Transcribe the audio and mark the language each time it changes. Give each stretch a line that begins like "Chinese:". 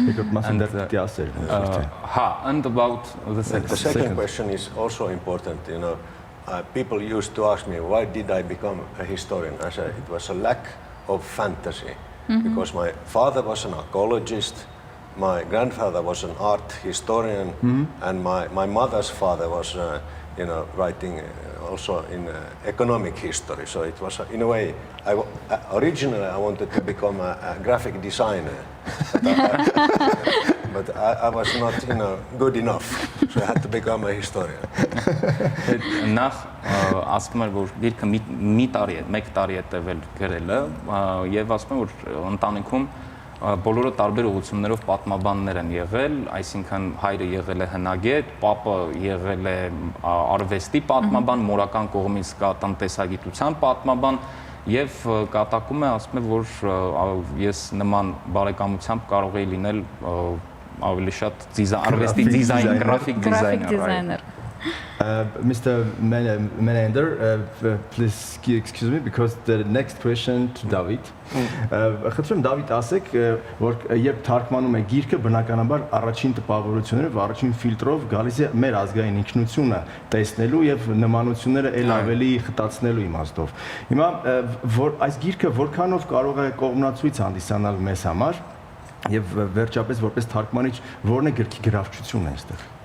Armenian: Երկրորդ մասը դեռ պիտի ասեր։
English: And about the second question is also important. People used to ask me, why did I become a historian? I said it was a lack of fantasy, because my father was an archaeologist, my grandfather was an art historian, and my mother's father was writing also in economic history. So it was in a way, originally I wanted to become a graphic designer, but I was not good enough, so I had to become a historian.
Armenian: Նախ ասում եմ, որ գիրքը մեկ տարի է տևել գրելը, եւ ասում եմ, որ ընտանիքում բոլորը տարբեր ուղղություններով պատմաբաններ են եղել, այսինքն հայրը եղել է հնագետ, պապը եղել է արվեստի պատմաբան, մորական կողմից կա տնտեսագիտության պատմաբան, եւ կատակում է, ասում է, որ ես նման բարեկամությամբ կարող էի լինել ավելի շատ արվեստի դիզայն, գրաֆիկ դիզայներ։
English: Mr. Menander, please excuse me, because the next question to David.
Armenian: Խնդրում Դավիթ ասեք, որ երբ թարգմանում է գիրքը, բնականաբար առաջին տպավորությունները, առաջին ֆիլտրով գալիս է մեր ազգային ինքնությունը տեսնելու եւ նմանությունները ել ավելի խտացնելու իմաստով։ Հիմա որ այս գիրքը որքանով կարող է կողմնացույց հանդիսանալ մեզ համար եւ վերջապես որպես թարգմանիչ որն է գրքի գրավչությունը այստեղ։